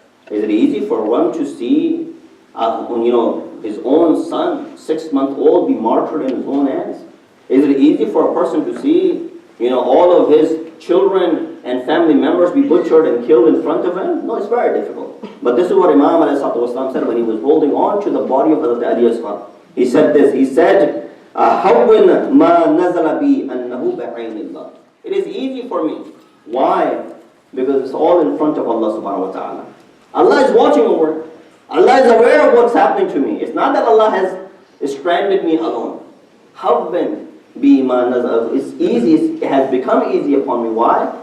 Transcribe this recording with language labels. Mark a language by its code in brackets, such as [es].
[en] Is it easy for one to see his own son, 6-month-old, be martyred in his own hands? Is it easy for a person to see all of his children and family members be butchered and killed in front of him? No, it's very difficult. But this is what Imam ﷺ said when he was holding on to the body of Hazrat Ali Asghar. [ar] He said this, he said, أَحَوِّنْ مَا نَزَلَ بِي أَنَّهُ بَعَيْنِ اللَّهِ. [en] It is easy for me. Why? Because it's all in front of Allah subhanahu wa ta'ala. Allah is watching over it. Allah is aware of what's happening to me. It's not that Allah has stranded me alone. [ar] Hawwin bi ma nazal. [en] It's easy, it has become easy upon me. Why?